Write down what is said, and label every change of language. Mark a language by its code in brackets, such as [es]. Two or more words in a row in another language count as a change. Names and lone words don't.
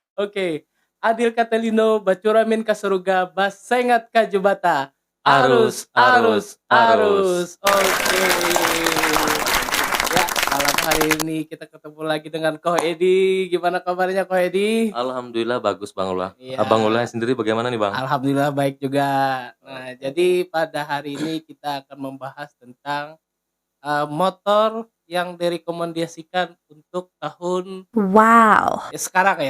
[id] Oke. [knx] Adil Katelino bacuramin ka surga bas sengat ka jubata. Arus, arus, arus. [id] Oke. Ya, malam hari ini kita ketemu lagi dengan Koh Edi. Gimana kabarnya Koh Edi? Alhamdulillah bagus Bang Ula. Iya. Abang Ula sendiri bagaimana nih Bang? Alhamdulillah baik juga. Nah, jadi pada hari ini kita akan membahas tentang motor yang direkomendasikan untuk tahun sekarang ya.